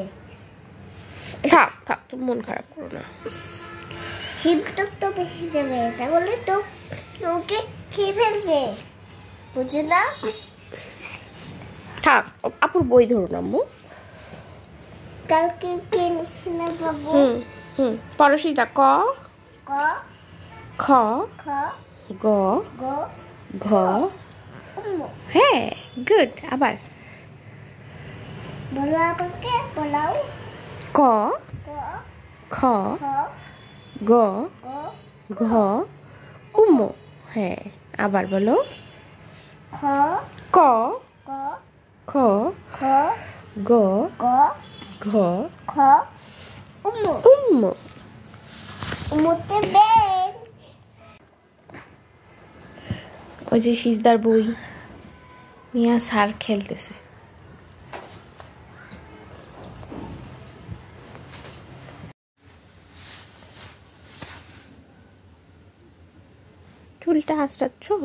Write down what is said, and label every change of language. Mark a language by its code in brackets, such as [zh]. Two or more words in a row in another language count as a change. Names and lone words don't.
[bn] থাক থাক, তুমি মন খারাপ করো না। শিবটা তো বেশি যাবে, তাহলে তো ওকে খেয়ে ফেলবে, বুঝো না? থাক, আপুর বই ধরুন আম্মু। কালকে কেন পাবো? পরশিটা ক ক খ খ গ গ ঘ। হ্যাঁ গুড। আবার বলো, আমাকে বলাও। ক ক খ খ গ গ ঘ উম। হ্যাঁ আবার বলো। খ ক ক খ খ গ গ ঘ খ উম। উমতে বেন। ওই যে সিজদার বই নিয়ে স্যার খেলতেছে। চুলটা আঁচড়াচ্ছ?